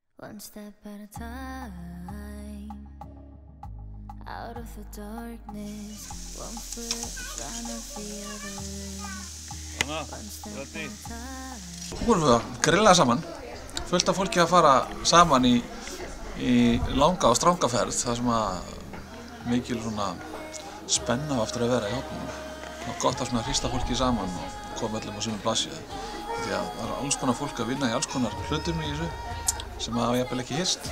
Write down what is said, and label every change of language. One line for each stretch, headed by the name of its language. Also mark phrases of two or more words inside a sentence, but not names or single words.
English: One step at a time, out of the darkness, one foot in front of the other. One step at a time.
Icelandic: Nú erum við að grilla saman, fullt af fólki að fara saman í langa og stranga ferð, það sem að mikil svona spenna á eftir að vera í hópnum. Og gott að svona hrista fólki saman og koma öllum á sömu blaðsíðu. Því að það er alls konar fólk að vinna í alls konar hlutum í þessu sem að hafa jafnvel ekki hist.